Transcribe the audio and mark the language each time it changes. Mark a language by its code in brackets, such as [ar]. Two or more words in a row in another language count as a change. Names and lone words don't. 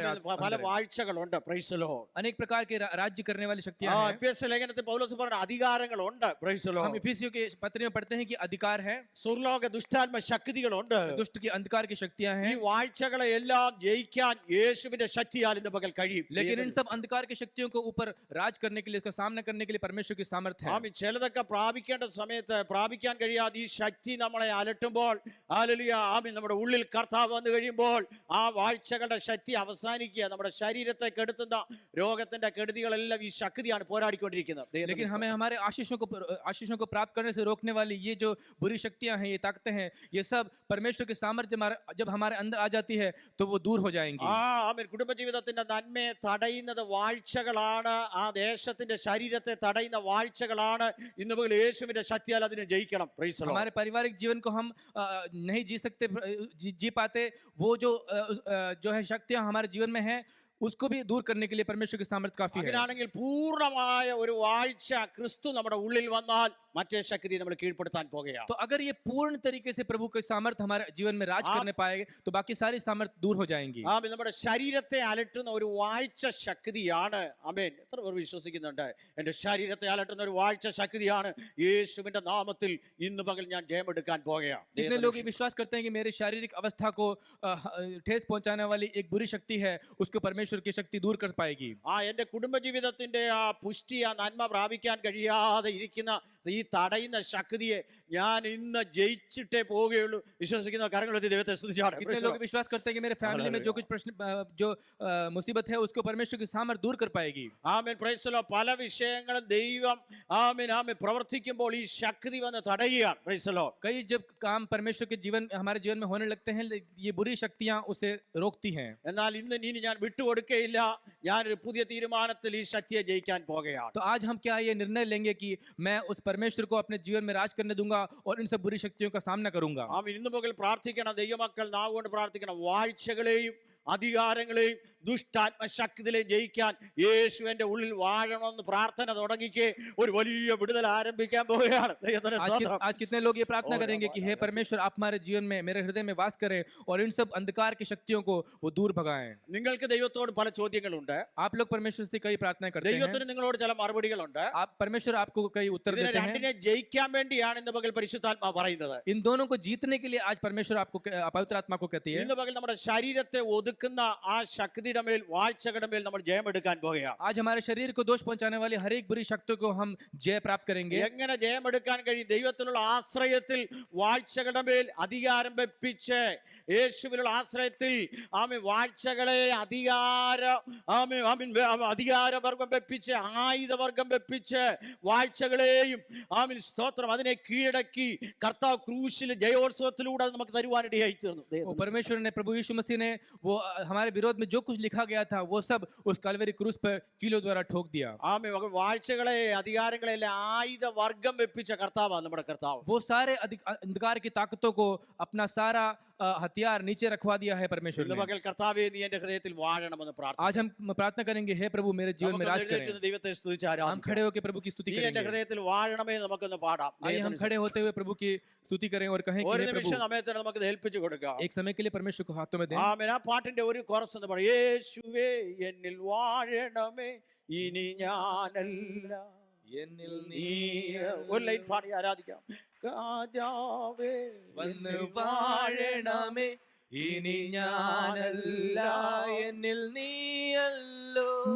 [ml] പല [hi] अंदर है। [ml] വാഴ്ചകളുണ്ട്. [en] Praise the Lord. [hi] अनेक प्रकार के राज्य करने वाली शक्तियां हैं। [ml] എഫേസ്യ ലേഖനത്തിൽ പൗലോസ് പറഞ്ഞ അധികാരങ്ങളുണ്ട്. [en] Praise the [hi] हम [en] ലോർഡ്. [hi] इफिसियों के पत्र में पढ़ते हैं कि अधिकार है, [ml] സ്വർലോക ദുഷ്ടാത്മ ശക്തികളുണ്ട്. [hi] दुष्ट की अंधकार की शक्तियां [ml] ഈ [hi] हैं, [ml] വാഴ്ചകളെ എല്ലാം ജയിക്കാൻ യേശുവിന്റെ ശക്തിയാൽ ഇന്ന് പകൽ കഴിയും. [hi] लेकिन इन सब अंधकार की शक्तियों को ऊपर राज करने के लिए, उसका सामना करने के लिए परमेश्वर की सामर्थ्य है। [ml] ചിലതൊക്കെ പ്രാപിക്കേണ്ട സമയത്ത് പ്രാപിക്കാൻ കഴിയാതെ ഈ ശക്തി നമ്മളെ അലട്ടുമ്പോൾ ഹല്ലേലൂയ നമ്മുടെ ഉള്ളിൽ കർത്താവ് വന്നു കഴിയുമ്പോൾ ആ വാഴ്ചകളുടെ ശക്തി അവസാനിക്കുക. നമ്മുടെ ശരീരത്തെ കെടുത്തുന്ന രോഗത്തിന്റെ കെടുതികളെല്ലാം ഈ ശക്തിയാണ് പോരാടിക്കൊണ്ടിരിക്കുന്നത്. [hi] लेकिन हमें हमारे आशीषों को प्राप्त करने से रोकने वाली ये जो बुरी शक्तियां हैं, ये ताकतें हैं, ये सब परमेश्वर के सामर्थ्य जब हमारे अंदर आ जाती है तो वो दूर हो जाएंगी। [ml] കുടുംബജീവിതത്തിന്റെ നന്മയെ തടയുന്നത് വാഴ്ചകളാണ്. ആ ദേശത്തിന്റെ ശരീരത്തെ തടയുന്ന വാഴ്ചകളാണ്. ഇന്ന് മുതൽ യേശുവിന്റെ ശക്തിയാൽ അതിനെ ജയിക്കണം. [en] Praise the Lord. [hi] हमारे पारिवारिक जीवन को हम नहीं जी सकते, जी पाते, वो जो है शक्तियां हमारे जीवन में है, उसको भी दूर करने के लिए परमेश्वर की सामर्थ काफी है। [ml] അങ്ങനെയാണെങ്കിൽ പൂർണ്ണമായ ഒരു വാഴ്ച ക്രിസ്തു നമ്മുടെ ഉള്ളിൽ വന്നാൽ മറ്റേ ശക്തി നമ്മൾ കീഴ്പ്പെടുത്താൻ പോകുകയാണ്. [hi] तो अगर ये पूर्ण तरीके से प्रभु की सामर्थ हमारे जीवन में राज करने पाएंगे तो बाकी सारी सामर्थ दूर हो जाएंगी। [ml] നമ്മുടെ ശരീരത്തെ അലട്ടുന്ന ഒരു വാഴ്ച ശക്തിയാണ്. ആമേൻ. എത്ര പേർ വിശ്വസിക്കുന്നുണ്ട്? എൻ്റെ ശരീരത്തെ അലട്ടുന്ന ഒരു വാഴ്ച ശക്തിയാണ് യേശുവിന്റെ നാമത്തിൽ ഇന്ന് പകൽ ഞാൻ ജയമെടുക്കാൻ പോകുകയാണ്. [hi] जितने लोग ये विश्वास करते हैं कि मेरे शारीरिक अवस्था को ठेस पहुंचाने वाली एक बुरी शक्ति है, उसको परमेश्वर की शक्ति दूर कर पाएगी। [ml] എൻ്റെ കുടുംബജീവിതത്തിന്റെ ആ പുഷ്ടി, ആ നന്മ പ്രാപിക്കാൻ കഴിയാതെ ഇരിക്കുന്ന ഈ തടയുന്ന ശക്തിയെ ഞാൻ ഇന്ന് ജയിച്ചിട്ടേ പോവുകയുള്ളൂ. വിശ്വസിക്കുന്ന കരങ്ങളെത്തി ദൈവത്തെ സ്തുതിച്ചാണ്. [hi] कितने लोग विश्वास करते हैं कि मेरे फैमिली में जो कुछ प्रश्न जो मुसीबत है उसको परमेश्वर की सामर्थ दूर कर पाएगी। [en] ആമേൻ. Praise the Lord. [ml] പല വിഷയങ്ങളും ദൈവം ആമേൻ ആമേൻ പ്രവർത്തിക്കുമ്പോൾ ഈ ശക്തി വന്ന് തടയുകയാണ്. [en] Praise the Lord. [hi] कई जब काम परमेश्वर के जीवन हमारे जीवन में होने लगते हैं, ये बुरी शक्तियां उसे रोकती हैं। [ml] എന്നാൽ ഇനി ഞാൻ വിട്ടുകൊടുക്കുകയില്ല. ഞാനൊരു പുതിയ തീരുമാനത്തിൽ ഈ ശക്തിയെ ജയിക്കാൻ പോകുകയാണ്. [hi] तो आज हम क्या ये निर्णय लेंगे कि मैं उस परमेश्वर को अपने जीवन में राज करने दूंगा और इन सब बुरी शक्तियों का सामना करूंगा। [ml] ആമേൻ. ഇന്ന് മുതൽ പ്രാർത്ഥിക്കണം. ദൈവമക്കൾ നാവുകൊണ്ട് പ്രാർത്ഥിക്കണം. വാഴ്ചകളെയും അധികാരങ്ങളെയും ദുഷ്ടാത്മശക്തിയിലെ ജയിക്കാൻ യേശുവിന്റെ ഉള്ളിൽ വാഴണമെന്ന് പ്രാർത്ഥന തുടങ്ങിക്കേ ഒരു വലിയ വിടുതൽ ആരംഭിക്കാൻ പോവുകയാണ്. [hi] आज कितने लोग ये प्रार्थना करेंगे कि हे परमेश्वर आप हमारे जीवन में मेरे हृदय में वास करें और इन सब अंधकार की शक्तियों को वो दूर भगाएं। [ml] നിങ്ങൾക്ക് ദൈവത്തോട് പല ചോദ്യങ്ങളുണ്ട്. [hi] आप लोग परमेश्वर से कई प्रार्थनाएं करते हैं, [ml] ദൈവത്തിന് നിങ്ങളോട് ചില മറുപടികളുണ്ട്. [hi] आप परमेश्वर आपको कई उत्तर [ml] ഇതിനെ [hi] देते हैं। [ml] രണ്ടിനെ ജയിക്കാൻ വേണ്ടിയാണ് ഇന്ന് പകൽ പരിശുദ്ധാത്മാ പറയുന്നത്. [hi] इन दोनों को जीतने के लिए आज परमेश्वर आपको पवित्र आत्मा को कहती है। [ml] ഇന്ന് പകൽ നമ്മുടെ ശരീരത്തെ ഒതുക്കുന്ന ആ ശക്തിയുടെ മേൽ, വാഴ്ചകളുടെ മേൽ നമ്മൾ ജയമെടുക്കാൻ പോകുകയാണ്. [hi] आज हमारे शरीर को दोष पहुंचाने वाली हर एक बुरी शक्तियों को हम जय प्राप्त करेंगे। [ml] എങ്ങനെ ജയമെടുക്കാൻ കഴിയും? ദൈവത്തിലുള്ള ആശ്രയത്തിൽ വാഴ്ചകളുടെ മേൽ അധികാരം വെപ്പിച്ച്, യേശുവിലുള്ള ആശ്രയത്തിൽ ആമേൻ വാഴ്ചകളെ അധികാരവർഗം വെപ്പിച്ച്, ആയുധവർഗം വെപ്പിച്ച്, വാഴ്ചകളെയും ആമേൻ സ്തോത്രം അതിനെ കീഴടക്കി കർത്താവ് ക്രൂശിൽ ജയോത്സവത്തിലൂടെ നമുക്ക് തരുവാനിടയായി തീർന്നു. [hi] परमेश्वर ने, प्रभु यीशु मसीह ने वो हमारे विरोध में जो कुछ लिखा गया था वो सब उस कलवरी क्रूस पर कीलों द्वारा ठोक दिया। [ml] ആമേൻ. വാഴ്ചകളെ അധികാരങ്ങളെ ആയുധ വർഗം വെപ്പിച്ച കർത്താവാണ് നമ്മുടെ കർത്താവ്. [hi] वो सारे अंधकार की ताकतों को अपना सारा हथियार नीचे रखवा दिया है परमेश्वर [ml] ഇന്ന് [hi] ने। [ml] പകൽ കർത്താവേ നീ എന്റെ ഹൃദയത്തിൽ വാഴണമെന്ന് പ്രാർത്ഥിക്കുന്നു. [hi] आज हम प्रार्थना करेंगे, हे प्रभु मेरे जीवन में राज करें। [ml] ദൈവത്തെ സ്തുതിച്ച് [hi] हम [ml] ആരാധിക്കാം. [hi] खड़े होकर प्रभु की स्तुति [ml] നീ എന്റെ [hi] करेंगे। [ml] ഹൃദയത്തിൽ വാഴണമേ നമുക്കൊന്ന് പാടാം. [hi] आइए हम खड़े होते हुए प्रभु की स्तुति करें और कहें कि [ml] ഒരു [hi] हे [ml] നിമിഷം [hi] प्रभु, [ml] സമയത്തിന് നമുക്കത് ഏൽപ്പിച്ചു കൊടുക്കാം. [hi] एक समय के लिए परमेश्वर को हाथों में दें। [ml] ആമേൻ. ആ പാട്ടിന്റെ ഒരു കോറസ് എന്ന് പറയും, യേശുവേ എന്നിൽ വാഴണമേ ഇനി ഞാനല്ല എന്നിൽ നീ. ഒരു ലൈൻ പാടി ആരാധിക്കാം. രാജാവേ വന്ന് വാഴണമേ ഇനി ഞാനല്ല എന്നിൽ നീയല്ലോ.